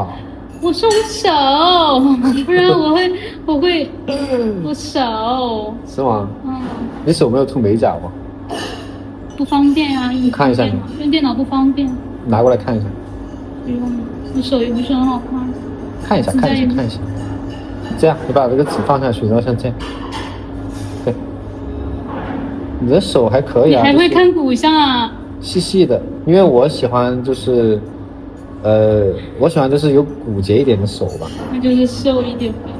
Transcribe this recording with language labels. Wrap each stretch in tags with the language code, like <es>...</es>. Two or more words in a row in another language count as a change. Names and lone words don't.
<zh>我說我手，不然我會我手。是嗎？嗯。你手沒有塗美甲嗎？不方便啊，看一下，用電腦不方便。拿過來看一下。不用，我手也不是很好看。看一下。這樣，你把這個紙放下去，然後像這樣。對。你的手還可以啊。你還會看骨相啊？細細的，因為我喜歡就是有骨節一點的手吧。那就是瘦一點吧。</zh>